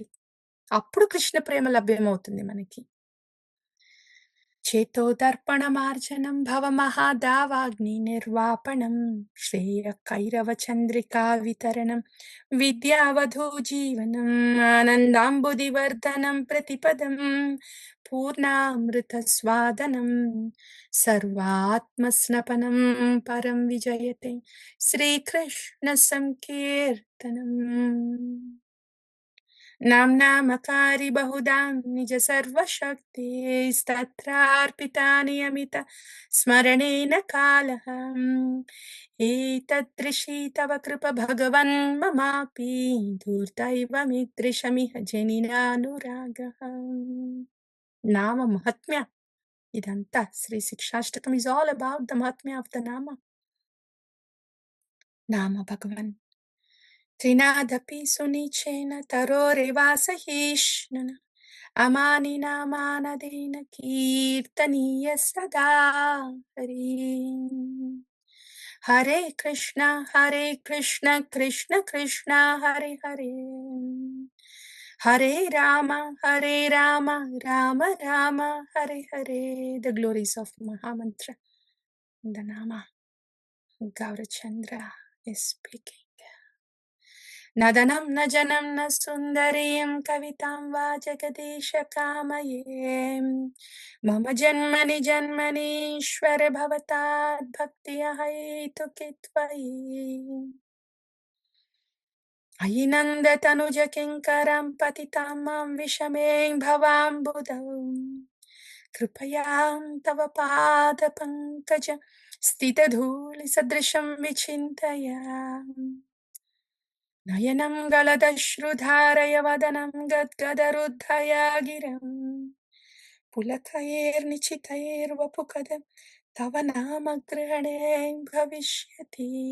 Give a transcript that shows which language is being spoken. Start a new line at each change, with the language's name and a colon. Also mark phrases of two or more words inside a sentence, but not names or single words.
Telugu: అప్పుడు కృష్ణ ప్రేమ లభ్యమవుతుంది మనకి.
Sanskrit: చేతోదర్పణమార్జనం భవమహాదావాగ్ని నిర్వాపణం శ్రేయ కైరవ చంద్రికా వితరణం విద్యావధూ జీవనం ఆనందాంబుదివర్ధనం ప్రతిపదం పూర్ణామృత స్వాదనం సర్వాత్మస్నపనం పరం విజయతే శ్రీకృష్ణ సంకీర్తనం. नाम्नामकारि बहुधा निज सर्वशक्तिस्तत्रार्पितानि अमित स्मरणेन कालः एतदृशी तव कृप भगवन् ममापि दुर्दैवमीदृशमिह जनिनानुरागः.
English: नाम
Telugu: మహాత్మ్య ఇదంతా శ్రీ శిక్షాష్టకం
English: is all about the mahatmya of the nama భగవన్.
Sanskrit: त्रिनादपि सुनिचेन तरोरेवासहिष्णुना अमानिना मानदेन कीर्तनीय सदा हरि. हरे कृष्ण कृष्ण कृष्ण हरे हरे, हरे राम राम राम हरे हरे.
English: The glories of Mahamantra, the Nama. Gaurachandra is speaking.
Sanskrit: నదనం న జనం న సుందరీం కవితాం వా జగదీశ కామయే మమ జన్మని జన్మనీశ్వర భవతాద్భక్తి హైతుకి త్వయి అయి నందతనుజ కింకరం పతితాం మాం విషమే భవాంబుధౌ కృపయాం తవ పాద పంకజ స్థితధూళి సదృశం విచింతయా నయనం గలదశ్రుధారయ వదనం గద్గదరుద్ధయా గిరం పులకైర్నిచితైర్వపుకదం తవ నామగ్రహణే భవిష్యతి.